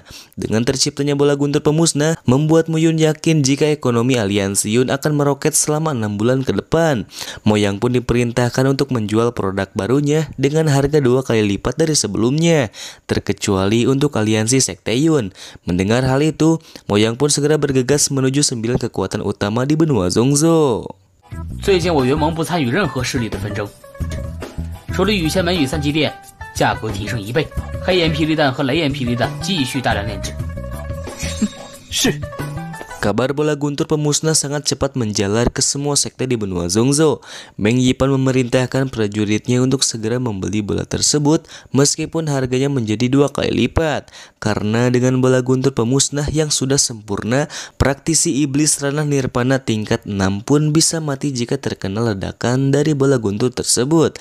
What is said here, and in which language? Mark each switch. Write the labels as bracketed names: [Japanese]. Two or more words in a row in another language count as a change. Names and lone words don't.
[Indonesian] Dengan terciptanya bola guntur pemusnah membuat Muyun yakin jika ekonomi aliansi Yun akan meroket selama 6 bulan ke depan. Moyang pun diperintahkan untuk menjual produk barunya dengan harga 2 kali lipat dari sebelumnya, terkecuali untuk aliansi Sekte Yun. Mendengar hal itu, Moyang pun segera bergegas menuju 9 kekuatan utama di benua Zhongzhou. [Chinese] 最近我元盟不参与任何势力的纷争，除了羽仙门与三极殿价格提升1倍，黑焰霹雳弹和雷焰霹雳弹继续大量炼制。是。 [Indonesian] Kabar bola guntur pemusnah sangat cepat menjalar ke semua sekte di benua Zhongzhou. Meng Yipan memerintahkan prajuritnya untuk segera membeli bola tersebut meskipun harganya menjadi 2 kali lipat. Karena dengan bola guntur pemusnah yang sudah sempurna, praktisi iblis ranah nirvana tingkat 6 pun bisa mati jika terkena ledakan dari bola guntur tersebut.